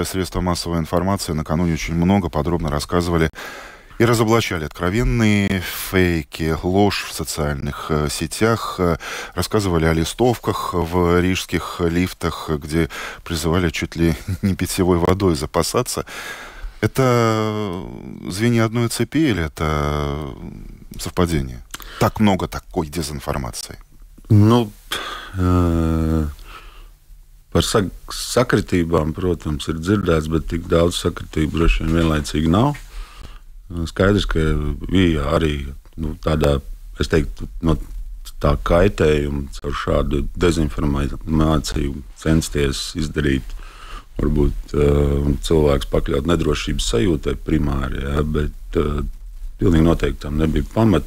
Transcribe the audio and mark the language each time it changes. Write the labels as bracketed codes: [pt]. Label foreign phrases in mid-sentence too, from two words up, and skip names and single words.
[ru] Средства массовой информации накануне очень много подробно рассказывали и разоблачали откровенные фейки, ложь в социальных сетях, рассказывали о листовках в рижских лифтах, где призывали чуть ли не питьевой водой запасаться. Это звенья одной цепи или это совпадение? Так много такой дезинформации. [lv] Nu, par sakritībām, protams, ir dzirdēts, bet tik daudz sakritību droši vien vienlaicīgi nav. Skaidrs, ka bija arī tādā, es teiktu, no tā kaitējuma caur šādu dezinformāciju censties izdarīt, varbūt cilvēks pakļaut nedrošības sajūtai primāri, ja, bet pilnīgi noteikti tam nebija pamata.